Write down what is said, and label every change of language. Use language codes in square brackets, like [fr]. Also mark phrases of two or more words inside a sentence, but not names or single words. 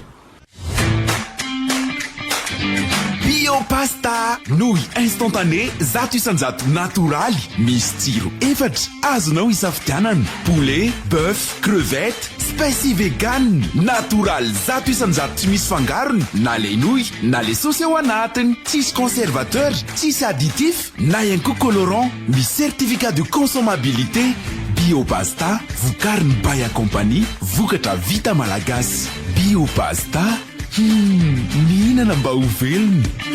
[mg] Biopasta, [fr] nouilles instantanées, [mg] zato isanjato natoraly, misy tsiro efatra, azonao isafidianana. Poulet, bœuf, crevette, specie vegan, natoraly zato isanjato tsy misy fangarony, na [fr] les nouilles, [mg] na [fr] les sauces [mg] ao anatiny, tsisy conservateur, tsisy additif, na ihany koa colorant, misy [fr] certificat de consommabilité. [mg] Biopasta, vokariny Baya Company, vokatra vita malagasy. Biopasta, mihinana mba ho velona.